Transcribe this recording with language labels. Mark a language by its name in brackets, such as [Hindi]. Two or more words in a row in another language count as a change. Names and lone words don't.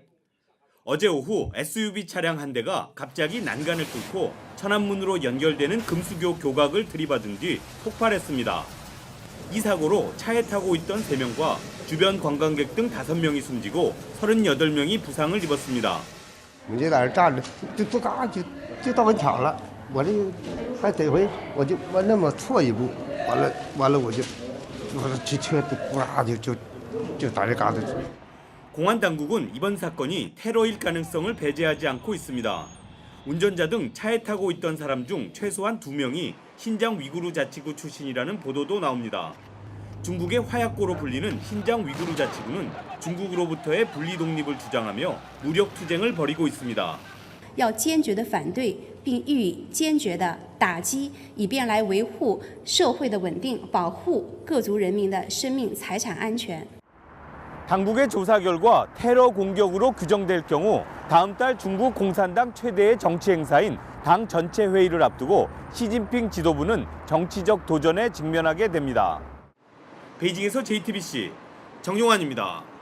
[Korean] 어제 오후 SUV 차량 한 대가 갑자기 난간을 뚫고 천안문으로 연결되는 금수교 교각을 들이받은 뒤 폭발했습니다. 이 사고로 차에 타고 있던 3명과 주변 관광객 등 5명이 숨지고 38명이 부상을 입었습니다. [Chinese] 我这哪儿站着就嘎就到跟前了，我这还得回我那么错一步，完了我就车呱就打这嘎子。 [Korean] 공안 당국은 이번 사건이 테러일 가능성을 배제하지 않고 있습니다. 운전자 등 차에 타고 있던 사람 중 최소한 2명이 신장 위구르 자치구 출신이라는 보도도 나옵니다. 중국의 화약고로 불리는 신장 위구르 자치구는 중국으로부터의 분리 독립을 주장하며 무력 투쟁을 벌이고 있습니다. [Chinese] 要坚决地反对并予以坚决的打击，以便来维护社会的稳定，保护各族人民的生命财产安全。 [Korean] 당국의 조사 결과 테러 공격으로 규정될 경우 다음 달 중국 공산당 최대의 정치 행사인 당 전체 회의를 앞두고 시진핑 지도부는 정치적 도전에 직면하게 됩니다. 베이징에서 JTBC 정용환입니다.